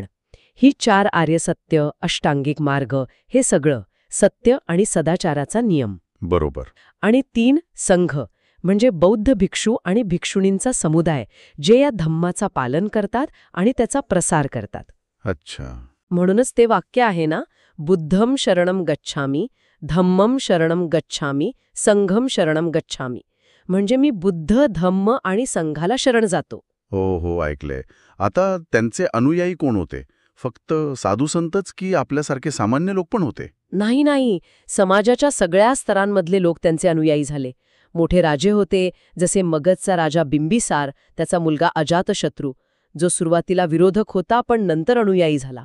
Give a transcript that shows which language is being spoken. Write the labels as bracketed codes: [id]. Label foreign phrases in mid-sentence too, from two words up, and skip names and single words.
[mr] ही 4 आर्य सत्य, अष्टांगिक मार्ग, हे सगळं सत्य आणि सदाचाराचा नियम. बरोबर. आणि 3, संघ, म्हणजे बौद्ध भिक्षू आणि भिक्षुणींचा समुदाय, जे या धम्माचा पालन करतात आणि त्याचा प्रसार करतात. अच्छा. म्हणूनच ते वाक्य आहे ना, [pi] बुद्धम शरणम गच्छामी, धम्मम शरणम गच्छामी, संघम शरणम गच्छामी. [mr] म्हणजे मी बुद्ध, धम्म आणि संघाला शरण जातो. हो, ऐकलंय. आता त्यांचे अनुयायी कोण होते? फक्त साधू संतच की आपल्यासारखे सामान्य लोक पण होते? नाही, समाजाच्या सगळ्या स्तरांमधले लोक त्यांचे अनुयायी झाले. मोठे राजे होते, जसे मगधचा राजा बिंबिसार, त्याचा मुलगा अजातशत्रू, जो सुरुवातीला विरोधक होता पण नंतर अनुयायी झाला.